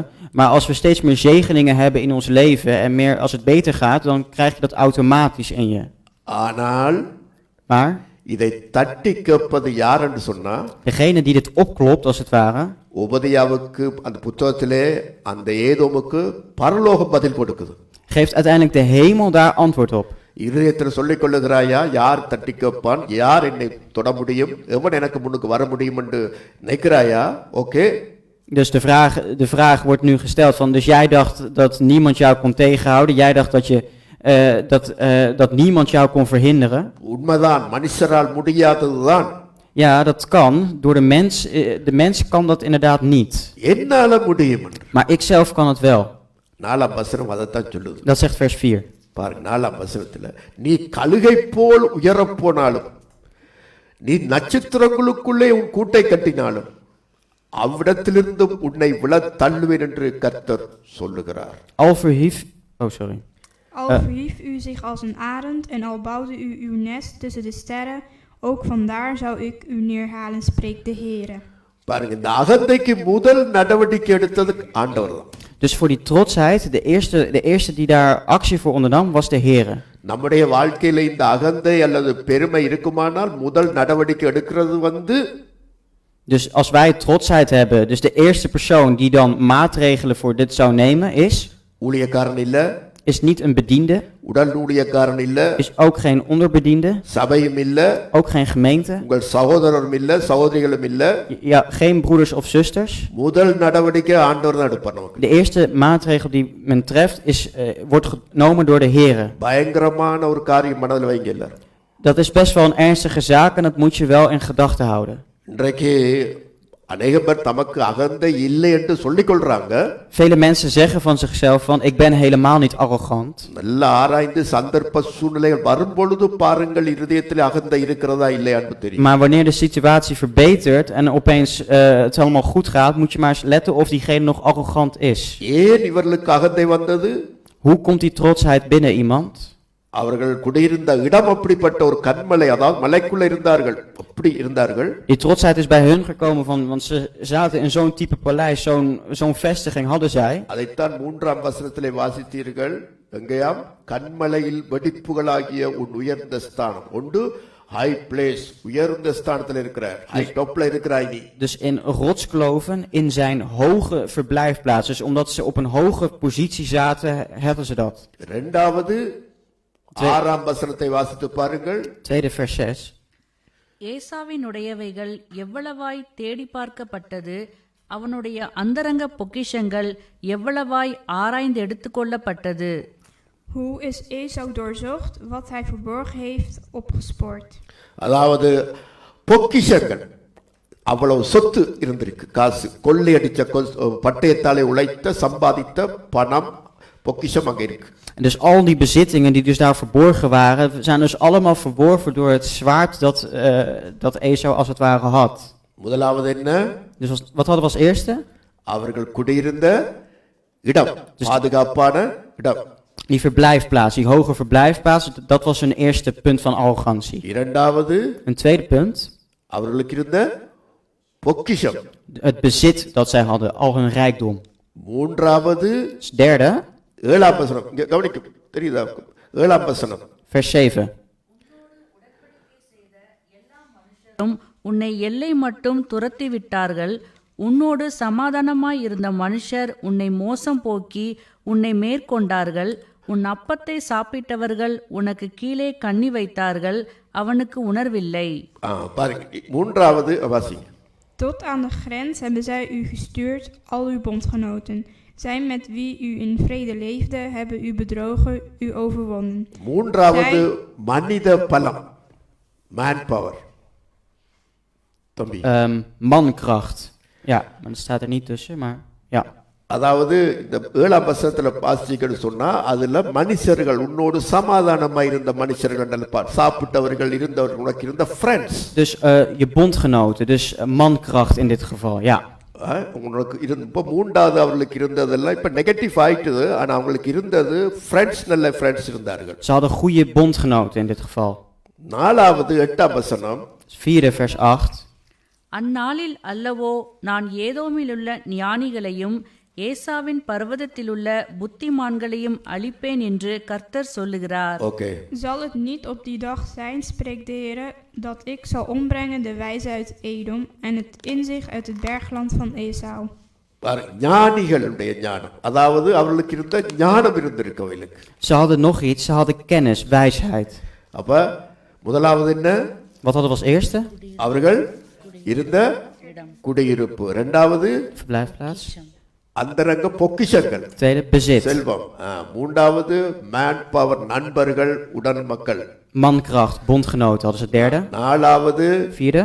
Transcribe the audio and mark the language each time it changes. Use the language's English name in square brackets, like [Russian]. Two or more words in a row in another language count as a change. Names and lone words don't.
[Dutch] Maar als we steeds meer zegeningen hebben in ons leven en meer als het beter gaat, dan krijg je dat automatisch in je. Maar [Tamil] இதை தட்டி கேட்பது யார் என்று சொன்னா, [Dutch] degene die dit opklopt als het ware, [Tamil] உபதியாவுக்கு அந்த புத்தகத்திலே அந்த ஏதோமுக்கு பரலோகம் பதில் கொடுக்குது. [Dutch] Geeft uiteindelijk de hemel daar antwoord op. [Tamil] இருதயத்தில் சொல்லிக் கொள்ளுகிறாயா, யார் தட்டி கேட்பான், யார் என்னை தொட முடியும், எவன் எனக்கு முன்னுக்கு வர முடியும் என்று நினைக்கிறாயா? ஓகே. [Dutch] Dus de vraag wordt nu gesteld van, dus jij dacht dat niemand jou kon tegenhouden, jij dacht dat niemand jou kon verhinderen. [Tamil] உண்மைதான், மனுஷரால் முடியாததுதான். [Dutch] Ja, dat kan. Door de mens kan dat inderdaad niet. [Tamil] என்னால முடியும். [Dutch] Maar ik zelf kan het wel. [Tamil] 4ஆம் வசனம் அதைத்தான் சொல்லுது. [Dutch] Dat zegt vers 4. [Tamil] பாருங்க, 4ஆம் வசனத்துல, நீ கழுகை போல் உயரப் போனாலும், நீ நட்சத்திரங்களுக்குள்ளே உன் கூட்டை கட்டினாலும், அவ்விடத்திலிருந்து உன்னை விழ தள்ளுவேன் என்று கர்த்தர் சொல்லுகிறார். [Dutch] Al verhief u zich als een arend en al bouwde u uw nest tussen de sterren, ook vandaar zou ik u neerhalen, spreekt de Heere. [Tamil] பாருங்க, இந்த அகந்தைக்கு முதல் நடவடிக்கை எடுத்தது ஆண்டவர்தான். [Dutch] Dus voor die trotsheid, de eerste die daar actie voor ondernam, was de Heere. [Tamil] நம்முடைய வாழ்க்கையில இந்த அகந்தை அல்லது பெருமை இருக்குமானால் முதல் நடவடிக்கை எடுக்கிறது [Dutch] Dus als wij trotsheid hebben, dus de eerste persoon die dan maatregelen voor dit zou nemen [Tamil] ஊழியக்காரன் இல்ல, [Dutch] is niet een bediende, [Tamil] உடல் ஊழியக்காரன் இல்ல, [Dutch] is ook geen onderbediende, [Tamil] சபையும் இல்ல, [Dutch] ook geen gemeente, [Tamil] உங்கள் சகோதரரும் இல்ல, சகோதரிகளும் இல்ல. [Dutch] Ja, geen broeders of zusters. [Tamil] முதல் நடவடிக்கை ஆண்டவர் தான் எடுப்பார் நமக்கு. [Dutch] De eerste maatregel die men treft wordt genomen door de Heere. [Tamil] பயங்கரமான ஒரு காரியம் மனதில் வைங்க எல்லாரும். [Dutch] Dat is best wel een ernstige zaak en dat moet je wel in gedachten houden. [Tamil] இன்றைக்கு அநேக பேர் தமக்கு அகந்தை இல்லை என்று சொல்லிக் கொள்றாங்க. [Dutch] Vele mensen zeggen van zichzelf van, ik ben helemaal niet arrogant. [Tamil] நல்ல ஆராய்ந்து சந்தர்ப்ப சூழ்நிலைகள் வரும்பொழுது பாருங்கள் இருதயத்தில் அகந்தை இருக்கிறதா இல்லையான்னு தெரியும். [Dutch] Maar wanneer de situatie verbetert en opeens het allemaal goed gaat, moet je maar eens letten of diegene nog arrogant is. [Tamil] ஏன் இவர்களுக்கு அகந்தை வந்தது? [Dutch] Hoe komt die trotsheid binnen iemand? [Tamil] அவர்கள் குடியிருந்த இடம் அப்படிப்பட்ட ஒரு கன்மலை, அதாவது மலைக்குள்ள இருந்தார்கள், அப்படி இருந்தார்கள். [Dutch] Die trotsheid is bij hun gekomen want ze zaten in zo'n type paleis, zo'n vestiging hadden zij. [Tamil] அதைத்தான் 3ஆம் வசனத்திலே வாசித்தீர்கள். எங்கேயாம்? கன்மலையில் வெடிப்புகளாகிய உன் உயர்ந்த ஸ்தானம். [English] ஒன்று high place, [Tamil] உயர்ந்த ஸ்தானத்தில் இருக்கிறார், [English] high top [Tamil] ல இருக்கிறாய் நீ. [Dutch] Dus in rotskloven in zijn hoge verblijfplaats. Dus omdat ze op een hoge positie zaten, hadden ze dat. [Tamil] இரண்டாவது 6ஆம் வசனத்தை வாசித்து பாருங்கள். [Dutch] Tweede vers 6. [Tamil] ஏசாவினுடையவைகள் எவ்வளவாய் தேடி பார்க்கப்பட்டது, அவனுடைய அந்தரங்க பொக்கிஷங்கள் எவ்வளவாய் ஆராய்ந்து எடுத்துக்கொள்ளப்பட்டது. [Dutch] Hoe is Esau doorzocht, wat hij verborgen heeft opgespoord. [Tamil] அதாவது பொக்கிஷங்கள், அவ்வளவு சொத்து இருந்திருக்கு, காசு கொள்ளையடிச்ச பட்டயத்தாலே உழைத்த சம்பாதித்த பணம் பொக்கிஷம் அங்கே இருக்கு. [Dutch] En dus al die bezittingen die dus daar verborgen waren, zijn dus allemaal verworven door het zwaard dat Esau als het ware had. [Tamil] முதலாவது என்ன? [Dutch] Dus wat hadden we als eerste? [Tamil] அவர்கள் குடியிருந்த இடம், பாதுகாப்பான இடம். [Dutch] Die verblijfplaats, die hoge verblijfplaats, dat was hun eerste punt van arrogantie. [Tamil] இரண்டாவது [Dutch] Een tweede punt, [Tamil] அவர்களுக்கு இருந்த பொக்கிஷம். [Dutch] het bezit dat zij hadden, al hun rijkdom. [Tamil] மூன்றாவது [Dutch] Dus derde, [Tamil] 7ஆம் வசனம். இங்க கவனிக்க தெரியுதா? 7ஆம் வசனம். [Dutch] vers 7. [Tamil] உன்னை எல்லை மட்டும் துரத்தி விட்டார்கள். உன்னோடு சமாதானமாய் இருந்த மனுஷர் உன்னை மோசம் போக்கி உன்னை மேற்கொண்டார்கள். உன் அப்பத்தை சாப்பிட்டவர்கள் உனக்கு கீழே கண்ணி வைத்தார்கள். அவனுக்கு உணர்வில்லை. பாருங்க, மூன்றாவது வாசிங்க. [Dutch] Tot aan de grens hebben zij u gestuurd, al uw bondgenoten. Zij met wie u in vrede leefde, hebben u bedrogen, u overwonnen. [Tamil] மூன்றாவது மனித பலம், [English] man power. [Tamil] தம்பி, [Dutch] Mankracht. Ja, maar dat staat er niet tussen, maar ja. [Tamil] அதாவது இந்த 7ஆம் வசனத்துல வாசிக்கன்னு சொன்னா அதுல மனுஷர்கள் உன்னோடு சமாதானமா இருந்த மனுஷர்கள் சாப்பிட்டவர்கள் இருந்தவர்கள் உனக்கு இருந்த ஃப்ரெண்ட்ஸ். [Dutch] Dus je bondgenoten, dus mankracht in dit geval, ja. [Tamil] உனக்கு இப்போ மூன்றாவது அவர்களுக்கு இருந்ததெல்லாம் இப்ப நெகட்டிவ் ஆயிட்டுது. ஆனா அவங்களுக்கு இருந்தது ஃப்ரெண்ட்ஸ், நல்ல ஃப்ரெண்ட்ஸ் இருந்தார்கள். [Dutch] Ze hadden goede bondgenoten in dit geval. [Tamil] நாலாவது 8ஆம் வசனம். [Dutch] 4 vers 8. [Tamil] அந்நாளில் அல்லவோ நான் ஏதோமிலுள்ள ஞானிகளையும் ஏசாவின் பர்வதத்திலுள்ள புத்திமான்களையும் அழிப்பேன் என்று கர்த்தர் சொல்லுகிறார். ஓகே. [Dutch] Zal het niet op die dag zijn, spreekt de Heer, dat ik zal ombrengen de wijze uit Edom en het inzicht uit het bergland van Esau. [Tamil] ஞானிகளுடைய ஞானம், அதாவது அவர்களுக்கு இருந்த ஞானம் இருந்திருக்கு அவர்களுக்கு. [Dutch] Ze hadden nog iets, ze hadden kennis, wijsheid. [Tamil] அப்ப முதலாவது என்ன? [Dutch] Wat hadden we als eerste? [Tamil] அவர்கள் இருந்த குடியிருப்பு. இரண்டாவது [Dutch] Verblijfplaats. [Tamil] அந்தரங்க பொக்கிஷங்கள், [Dutch] Tweede, bezit. [Tamil] செல்வம். மூன்றாவது [English] man power, [Tamil] நண்பர்கள், உடன் மக்கள். [Dutch] Mankracht, bondgenoten hadden ze derde. [Tamil] நாலாவது [Dutch] Vierde.